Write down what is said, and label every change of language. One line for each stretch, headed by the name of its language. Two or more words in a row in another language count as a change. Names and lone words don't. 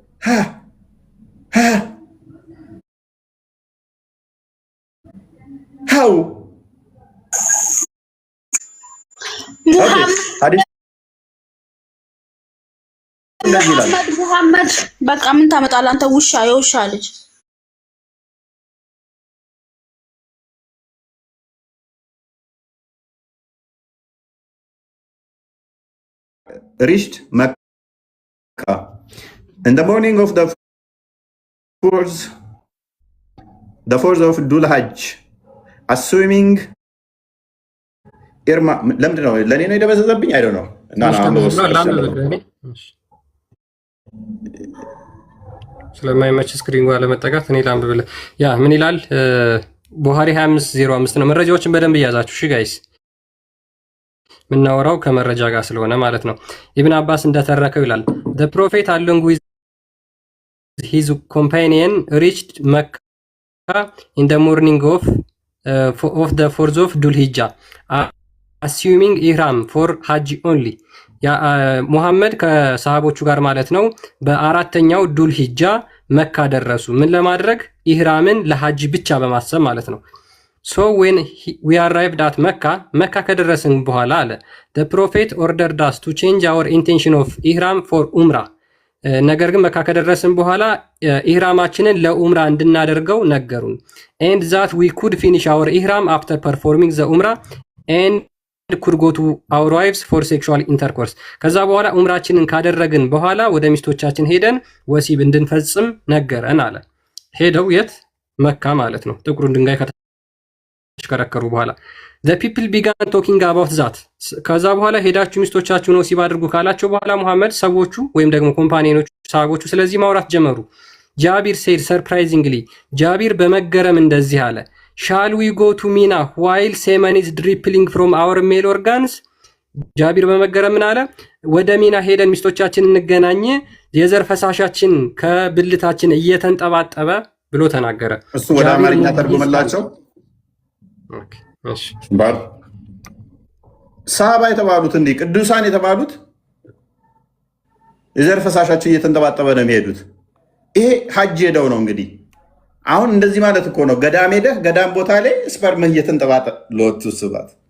Amharic: ሀው ሙሐመድ በቃ ምን ታመጣለህ አንተ ውሻ፣ የውሻ ልጅ።
English: reached Mecca in the morning of the 4th of Dhul Hajj, assuming
Amharic: ኢርማ ለምንድን ነው ለእኔ ነው የደበዘዘብኝ?
English: I don't know
Amharic: ስለማይመች ስክሪን ጋር ለመጠጋት እኔ ላንብብልህ። ያ ምን ይላል? ቡሃሪ 2505 ነው። መረጃዎችን በደንብ እያዛችሁ እሺ ጋይስ፣ የምናወራው ከመረጃ ጋር ስለሆነ ማለት ነው። ኢብን አባስ እንደተረከው ይላል
English: the prophet along with his companion reached Mecca in the morning of the 4th of Dhul Hijjah assuming ihram for hajj only.
Amharic: ሙሐመድ ከሰሃቦቹ ጋር ማለት ነው በአራተኛው ዱል ሂጃ መካ ደረሱ። ምን ለማድረግ? ኢህራምን ለሐጅ ብቻ በማሰብ ማለት ነው።
English: so when we arrived at
Amharic: መካ ከደረስን በኋላ አለ
English: the prophet ordered us to change our intention of ihram for umrah.
Amharic: ነገር ግን መካ ከደረስን በኋላ ኢህራማችንን ለኡምራ እንድናደርገው ነገሩን።
English: and that we could finish our ihram after performing the umrah and could go to our wives for sexual intercourse.
Amharic: ከዛ በኋላ ኡምራችንን ካደረግን በኋላ ወደ ሚስቶቻችን ሄደን ወሲብ እንድንፈጽም ነገረን አለ። ሄደው የት? መካ ማለት ነው። ጥቁሩን ድንጋይ ከተሽከረከሩ በኋላ
English: the people began talking about that.
Amharic: ከዛ በኋላ ሄዳችሁ ሚስቶቻችሁን ወሲብ አድርጉ ካላቸው በኋላ ሙሐመድ ሰዎቹ ወይም ደግሞ ኮምፓኒዮኖቹ ሰሃቦቹ ስለዚህ ማውራት ጀመሩ። ጃቢር
English: said surprisingly
Amharic: ጃቢር በመገረም እንደዚህ አለ
English: shall we go to Mina while semen is dripping from our male organs?
Amharic: ጃቢር በመገረም ምን አለ? ወደ ሚና ሄደን ሚስቶቻችን እንገናኝ የዘር ፈሳሻችን ከብልታችን እየተንጠባጠበ ብሎ ተናገረ። እሱ ወደ አማርኛ ተርጉመላቸው። እሺ ባር ሰሃባ የተባሉት እንዲህ ቅዱሳን የተባሉት የዘር ፈሳሻቸው እየተንጠባጠበ ነው የሚሄዱት። ይሄ ሐጅ ሄደው ነው እንግዲህ አሁን እንደዚህ ማለት እኮ ነው። ገዳም ሄደህ ገዳም ቦታ ላይ ስፐርም እየተንጠባጠበ
Geez: ሎቱ ስባት